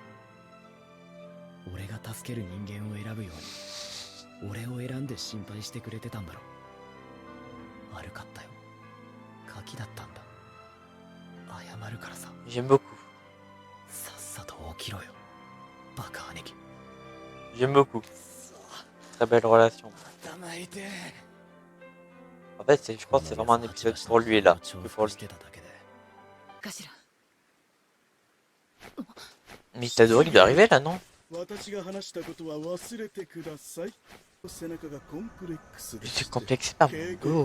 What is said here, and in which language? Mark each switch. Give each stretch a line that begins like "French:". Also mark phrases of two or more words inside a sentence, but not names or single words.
Japanese: 俺が助ける人間を選ぶように俺を選んで心配してくれてたんだろ。悪かったよ。ガキだったんだ。謝るからさ。
French: J'aime beaucoup.
Japanese: さっさと起きろよ、バカ兄貴。
French: J'aime beaucoup. Très belle relation. En fait, je pense que c'est vraiment un épisode pour lui là. Que pour lui. Mais Itadori, il doit arriver là, non? Je suis complexé par mon dos.